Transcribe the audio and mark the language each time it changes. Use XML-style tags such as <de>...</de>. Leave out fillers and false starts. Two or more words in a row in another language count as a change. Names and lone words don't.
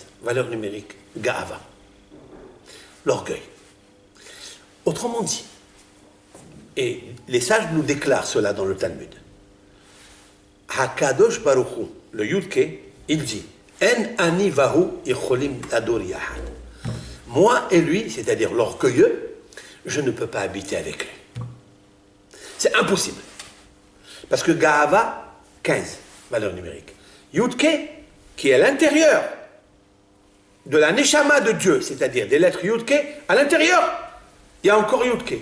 <fr>Valeur numérique, Ga'ava. L'orgueil. Autrement dit, et les sages nous déclarent cela dans le Talmud. Hakadosh Baruch Hu, le Yud-Ke, il dit</fr> <he>אין אני והוא יכולים לדור יחד.</he> <fr>Moi et lui, c'est-à-dire l'orgueilleux, je ne peux pas habiter avec lui. C'est impossible. Parce que Ga'ava, 15, valeur numérique. Yud-Ke, qui est à l'intérieur de la Neshama de Dieu, c'est-à-dire des lettres Yud-Ke, à l'intérieur, il y a encore Yud-Ke.</fr>